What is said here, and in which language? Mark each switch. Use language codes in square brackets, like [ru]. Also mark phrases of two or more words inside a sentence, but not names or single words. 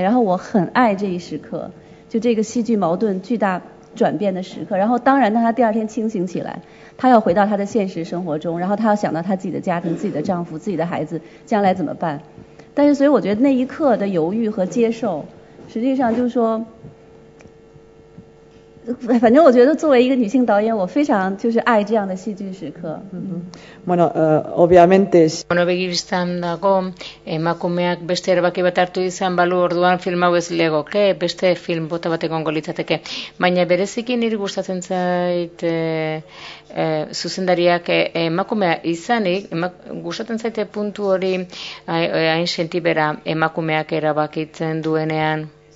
[zh] 然后我很爱这一时刻，就这个戏剧矛盾巨大转变的时刻，然后当然她第二天清醒起来，她要回到她的现实生活中，然后她要想到她自己的家庭、自己的丈夫、自己的孩子将来怎么办。但是所以我觉得那一刻的犹豫和接受，实际上就是说，反正我觉得作为一个女性导演，我非常就是爱这样的戏剧时刻。 [es] Bueno, obviamente... [eu] Begibistan dago, emakumeak beste erabaki bat hartu izan balu orduan film hau ez legoke, beste film bota bat egongo litzateke. Baina bereziki niri gustatzen zait zuzendariak emakumea izanik, gustatzen zaite puntu hori hain sentibera emakumeak erabakitzen duenean.